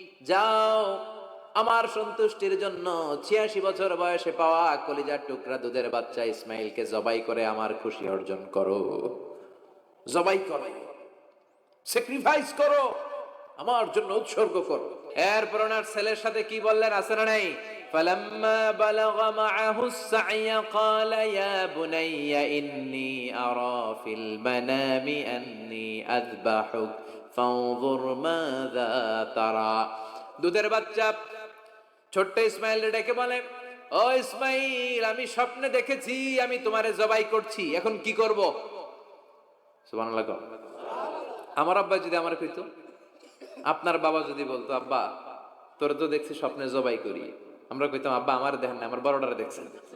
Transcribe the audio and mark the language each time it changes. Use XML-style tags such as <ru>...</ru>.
<bn>যাও আমার সন্তুষ্টির জন্য ৮৬ বছর বয়সে পাওয়া কলিজার টুকরা দুধের বাচ্চা ইসমাইলকে জবাই করে আমার খুশি অর্জন করো। জবাই করো, স্যাক্রিফাইস করো, আমার জন্য উৎসর্গ করো। এরপর ওনার ছেলের সাথে কি বললেন আছে না নাই?</bn> <ar>فلما بلغ معه السعي قال يا بني إني أرى في المنام أني أذبحك فانظر ماذا ترى।</ar> <bn>দুধের বাচ্চা ছোট্ট ইসমাইল ডেকে বলে, ও ইসমাইল আমি স্বপ্নে দেখেছি আমি তোমারে জবাই করছি, এখন কি করব? সুবহানাল্লাহ। আমার আব্বা যদি আমার কইতো, আপনার বাবা যদি বলতো, আব্বা তোরে তো দেখছি স্বপ্নে জবাই করি, আমরা কইতাম আব্বা আমার দেখেন না, আমার বড়টারে দেখছেন।</bn>